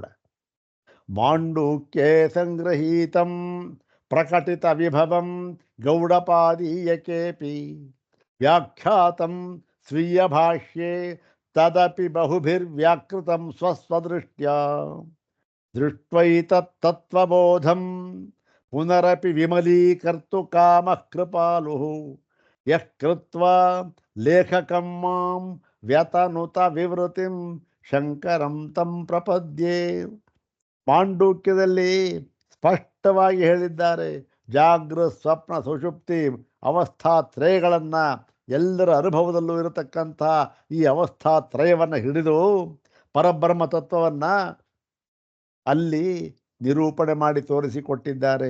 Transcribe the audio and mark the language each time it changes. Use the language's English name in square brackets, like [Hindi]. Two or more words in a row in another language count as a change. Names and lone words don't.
[Sanskrit] ಮಾಂಡೂಕ್ಯೆ ಸಂಗ್ರಹೀತಂ ಪ್ರಕಟಿತ ವಿಭವಂ ಗೌಡಪಾದೀಯಕೇಪಿ ವ್ಯಾಖ್ಯಾತಂ ಸ್ವೀಯ ಭಾಷ್ಯೆ ತದಪಿ ಬಹುಭಿರ್ವ್ಯಾಕೃತಂ ಸ್ವಸ್ವದೃಷ್ಟ್ಯಾ ದೃಷ್ಟ್ವೈತತ್ತತ್ವಬೋಧಂ ಪುನರಪಿ ವಿಮಲೀಕರ್ತು ಕಾಮಃ ಕೃಪಾಲುಃ ಯಃ ಕೃತ್ವಾ ಲೇಖಕಂ ಮಾಂ ವ್ಯತನುತ ವಿವೃತಿಂ ಶಂಕರಂ ತಂ ಪ್ರಪದ್ಯೆ. [Kannada] ಮಾಂಡೂಕ್ಯದಲ್ಲಿ ಸ್ಪಷ್ಟವಾಗಿ ಹೇಳಿದ್ದಾರೆ. ಜಾಗೃತ ಸ್ವಪ್ನ ಸುಷುಪ್ತಿ ಅವಸ್ಥಾತ್ರಯಗಳನ್ನು, ಎಲ್ಲರ ಅನುಭವದಲ್ಲೂ ಇರತಕ್ಕಂಥ ಈ ಅವಸ್ಥಾತ್ರಯವನ್ನು ಹಿಡಿದು ಪರಬ್ರಹ್ಮ ತತ್ವವನ್ನು ಅಲ್ಲಿ ನಿರೂಪಣೆ ಮಾಡಿ ತೋರಿಸಿಕೊಟ್ಟಿದ್ದಾರೆ.